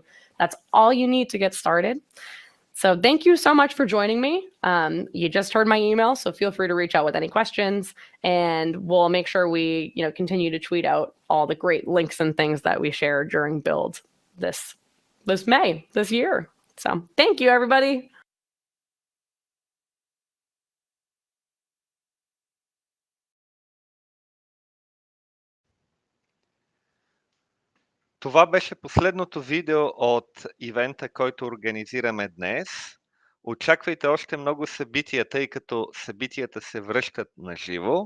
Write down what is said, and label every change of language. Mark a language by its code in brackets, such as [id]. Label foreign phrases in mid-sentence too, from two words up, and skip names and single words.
[en] That's all you need to get started. So thank you so much for joining me. You just heard my email, so feel free to reach out with any questions, and we'll make sure we continue to tweet out all the great links and things that we share during Build this year. So thank you, everybody. [bg] Това беше последното видео от ивента, който организираме днес. Очаквайте още много събития, тъй като събитията се връщат на живо.